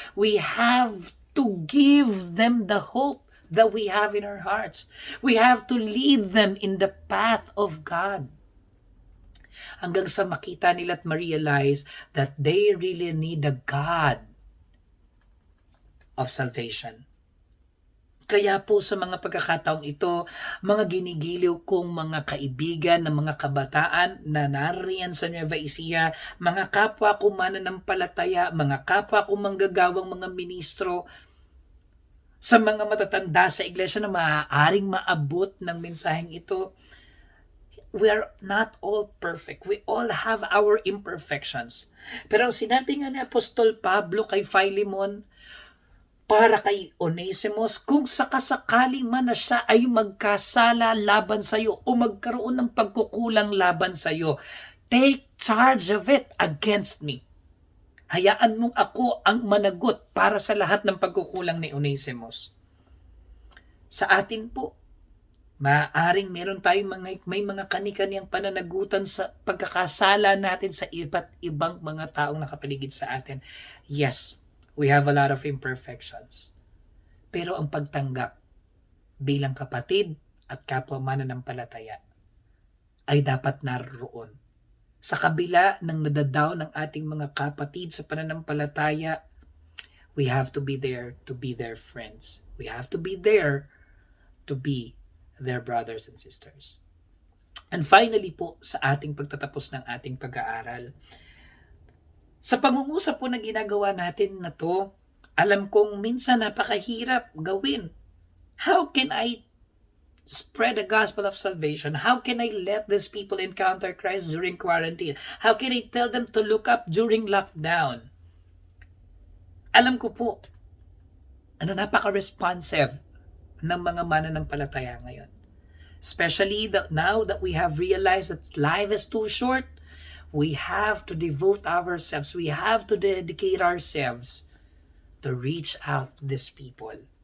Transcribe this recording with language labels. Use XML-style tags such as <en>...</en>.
<en>We have to give them the hope that we have in our hearts. We have to lead them in the path of God.</en> <tl>Hanggang sa makita nila at ma-realize</tl> <en>that they really need the God of salvation.</en> <tl>Kaya po sa mga pagkakataong ito, mga ginigiliw kong mga kaibigan ng mga kabataan na nariyan sa Nueva Ecija, mga kapwa ko mananampalataya, mga kapwa ko manggagawang mga ministro, sa mga matatanda sa iglesia na maaaring maabot ng mensaheng ito,</tl> <en>we are not all perfect. We all have our imperfections.</en> <tl>Pero ang sinabi nga ni Apostol Pablo kay Philemon, para kay Onesimus, kung sakasakali man na siya ay magkasala laban sa iyo o magkaroon ng pagkukulang laban sa iyo,</tl> <en>take charge of it against me.</en> <tl>Hayaan mong ako ang managot para sa lahat ng pagkukulang ni Onesimus. Sa atin po, maaaring meron tayong may mga kani-kaniyang pananagutan sa pagkakasala natin sa iba't ibang mga taong nakapaligid sa atin.</tl> <en>Yes, we have a lot of imperfections.</en> <tl>Pero ang pagtanggap bilang kapatid at kapwa mananampalataya ay dapat naroon. Sa kabila ng nadadaw ng ating mga kapatid sa pananampalataya,</tl> <en>we have to be there to be their friends. We have to be there to be their brothers and sisters. And finally</en> <tl>po, sa ating pagtatapos ng ating pag-aaral, sa pangungusap po na ginagawa natin na to, alam kong minsan napakahirap gawin.</tl> <en>How can I spread the gospel of salvation? How can I let these people encounter Christ during quarantine? How can I tell them to look up during lockdown?</en> <tl>Alam ko po, napaka-responsive ng mga mananampalataya ngayon.</tl> <en>Especially now that we have realized that life is too short, we have to devote ourselves, we have to dedicate ourselves to reach out to these people.</en>